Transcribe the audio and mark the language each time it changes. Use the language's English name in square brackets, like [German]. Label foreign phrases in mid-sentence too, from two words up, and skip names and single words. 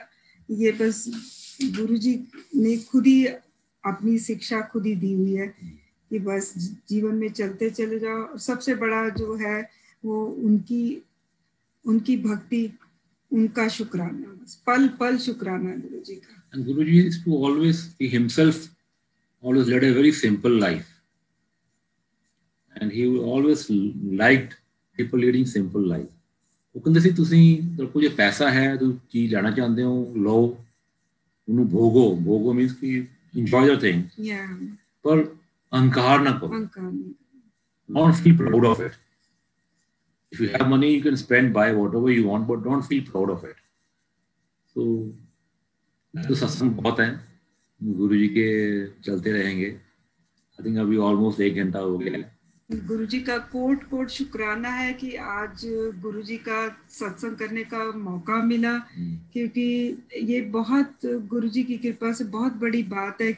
[Hindi] ये बस गुरुजी ने खुद ही अपनी शिक्षा खुद ही दी हुई है कि बस जीवन में चलते चले जाओ। और सबसे बड़ा जो है वो उनकी भक्ति, उनका शुक्राना, बस पल पल शुक्राना गुरु जी का। [English] And Guruji used to always, he himself always led a very simple life. And he always liked people leading simple life. [Punjabi] ਉਹ ਕਹਿੰਦੇ ਸੀ ਤੁਸੀਂ ਕੋਲ ਜੇ ਪੈਸਾ ਹੈ ਤੁਸੀਂ ਚੀਜ਼ ਲੈਣਾ ਚਾਹੁੰਦੇ ਹੋ ਲਓ, ਉਹਨੂੰ ਭੋਗੋ ਮੀਨਸ ਕਿ [English] enjoy your thing. Yeah. [Punjabi] ਪਰ ਅਹੰਕਾਰ ਨਾ ਕਰੋ. [Hindi] अहंकार नहीं। [English] Don't feel proud of it. If you have money, you can spend, buy whatever you want, but don't feel proud of it. [Hindi] तो सत्संग बहुत है, गुरु जी के चलते रहेंगे। [English] I think [Hindi] अभी ऑलमोस्ट 1 घंटा हो गया है। गुरु जी का कोट कोट शुक्राना है कि आज गुरु जी का सत्संग करने का मौका मिला, क्योंकि ये बहुत गुरु जी की कृपा से बहुत बड़ी बात है।